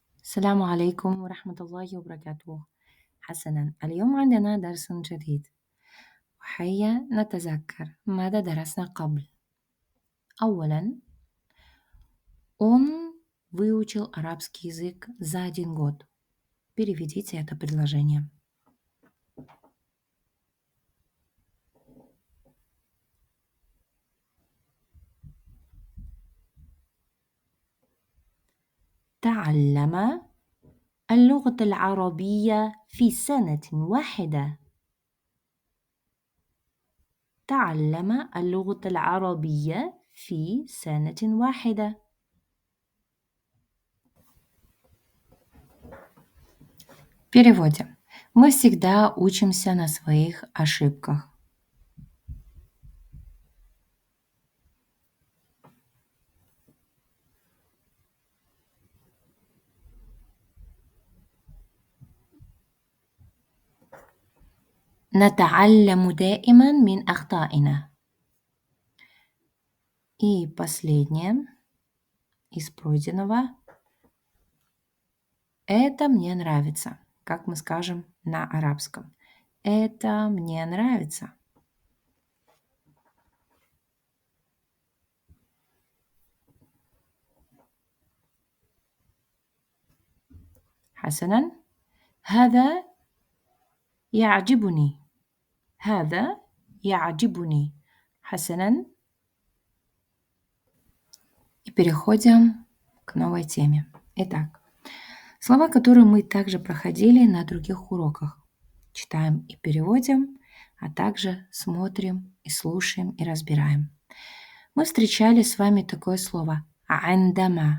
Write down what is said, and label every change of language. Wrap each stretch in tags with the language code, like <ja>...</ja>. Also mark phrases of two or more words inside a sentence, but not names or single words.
<ar>السلام عليكم ورحمة الله وبركاته. حسنا، اليوم عندنا درس جديد، وهيا نتذكر ماذا درسنا قبل. أولا،</ar> <ru>он выучил арабский язык за 1 год. Переведите это предложение.</ru> <ar>تعلم اللغة العربية في سنة واحدة. تعلم اللغة العربية في سنة واحدة.</ar> <ru>Переводим. Мы всегда учимся на своих ошибках.</ru> <ar>نتعلم دائما من أخطائنا.</ar> <ru>И последнее из пройденного. Это мне нравится. Как мы скажем на арабском. Это мне нравится.</ru> <ar>حسنا. هذا يعجبني. هذا يعجبني. حسنا.</ar> <ru>И переходим к новой теме. Итак, слова, которые мы также проходили на других уроках. Читаем и переводим, а также смотрим и слушаем и разбираем. Мы встречали с вами такое слово «عندما».</ru>